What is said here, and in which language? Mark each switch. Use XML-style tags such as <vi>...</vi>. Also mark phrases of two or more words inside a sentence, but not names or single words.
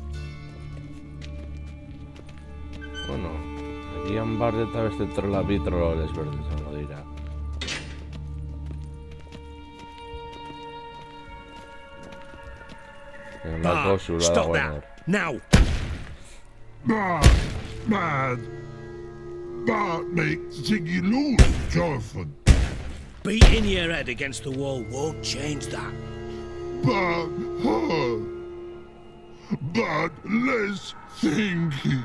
<eu>Bueno, agian Bart eta beste trola bi trolo desberdin izango dira.</eu> <en>Bart, stop that! Now! Bart makes Ziggy lose, Jorfin. Beating your head against the wall won't change that. But less thinky.</en>